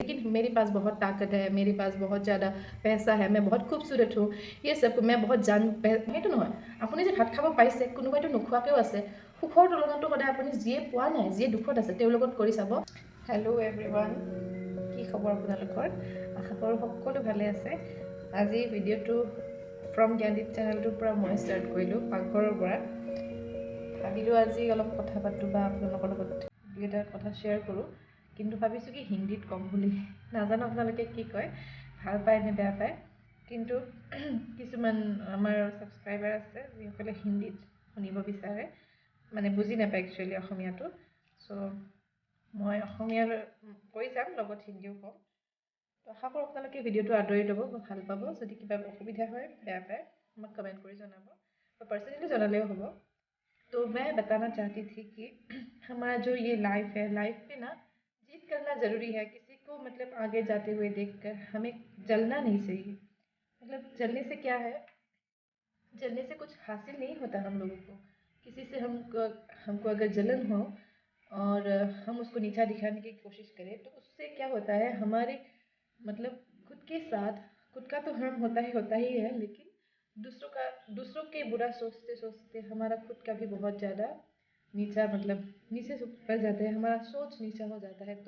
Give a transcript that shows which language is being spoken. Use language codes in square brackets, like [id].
[hi] मेरे पास बहुत ताकत है, मेरे पास बहुत ज़्यादा पैसा है, मैं बहुत खूबसूरत हूँ, ये सब मैं बहुत [as] সেইটো নহয়। আপুনি যে ভাত খাব পাইছে, কোনোবাইতো নোখোৱাকেও আছে। সুখৰ তুলনাটো সদায় আপুনি যিয়ে পোৱা নাই, যিয়ে দুখত আছে তেওঁৰ লগত কৰি চাব। হেল্ল' এভৰিৱান, কি খবৰ আপোনালোকৰ? আশা কৰোঁ সকলো ভালে আছে। আজি ভিডিঅ'টো ফ্ৰম জ্ঞানদীপ চেনেলটোৰ পৰা মই ষ্টাৰ্ট কৰিলোঁ, পাকঘৰৰ পৰা। ভাবিলোঁ আজি অলপ কথা পাতোঁ বা আপোনালোকৰ লগত দুই এটা কথা শ্বেয়াৰ কৰোঁ, কিন্তু ভাবিছোঁ কি হিন্দীত ক'ম বুলি। নাজানো আপোনালোকে কি কয়, ভাল পায় নে বেয়া পায়, কিন্তু কিছুমান আমাৰ ছাবস্ক্ৰাইবাৰ আছে যিসকলে হিন্দীত শুনিব বিচাৰে, মানে বুজি নাপায় একচুৱেলি অসমীয়াটো। চ' মই অসমীয়া কৈ যাম, লগত হিন্দীও ক'ম। তো আশা কৰোঁ আপোনালোকে ভিডিঅ'টো আদৰি ল'ব বা ভাল পাব। যদি কিবা অসুবিধা হয়, বেয়া পায়, আমাক কমেণ্ট কৰি জনাব বা পাৰ্চনেলি জনালেও হ'ব। [hi] तो मैं बताना चाहती थी कि हमारा जो ये लाइफ है, लाइफ में ना जीत करना ज़रूरी है। किसी को मतलब आगे जाते हुए देखकर हमें जलना नहीं चाहिए। मतलब जलने से क्या है, जलने से कुछ हासिल नहीं होता हम लोगों को। किसी से हमको अगर जलन हो और हम उसको नीचा दिखाने की कोशिश करें, तो उससे क्या होता है, हमारे मतलब खुद के साथ, खुद का तो हार्म होता ही है, लेकिन दूसरों के बुरा सोचते सोचते हमारा खुद का भी बहुत ज़्यादा नीचा, मतलब नीचे पर जाता है, हमारा सोच नीचा हो जाता है।